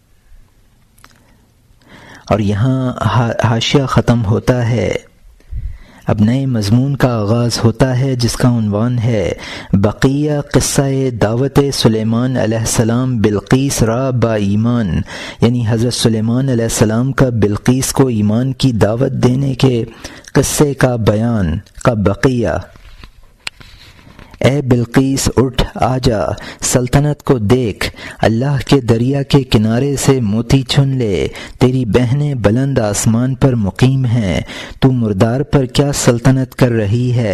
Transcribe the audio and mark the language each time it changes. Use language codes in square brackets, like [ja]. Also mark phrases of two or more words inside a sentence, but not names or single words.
[ur] اور یہاں حاشیہ ختم ہوتا ہے۔ اب نئے مضمون کا آغاز ہوتا ہے جس کا عنوان ہے [fa] بقیہ قصہ دعوت سلیمان علیہ السلام بلقیس را با ایمان، [ur] یعنی حضرت سلیمان [ar] علیہ السلام [ur] کا بلقیس کو ایمان کی دعوت دینے کے قصے کا بیان کا بقیہ۔ اے بلقیس اٹھ آ جا، سلطنت کو دیکھ، اللہ کے دریا کے کنارے سے موتی چن لے، تیری بہنیں بلند آسمان پر مقیم ہیں، تو مردار پر کیا سلطنت کر رہی ہے؟